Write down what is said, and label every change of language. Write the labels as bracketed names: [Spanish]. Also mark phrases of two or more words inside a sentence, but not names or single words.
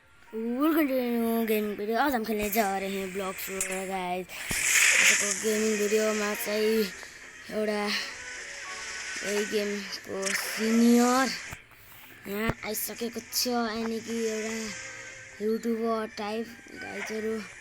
[English] welcome to gaming video. [Hindi] आज हम खेल्ने जा रहे हैं [English] block floor guys. [Nepali] आजको [English] gaming videoमा [Nepali] चाहिँ एउटा यही गेमको सिनियर यहाँ आइसकेको छ, यानि कि एउटा [English] youtuber type guysहरू।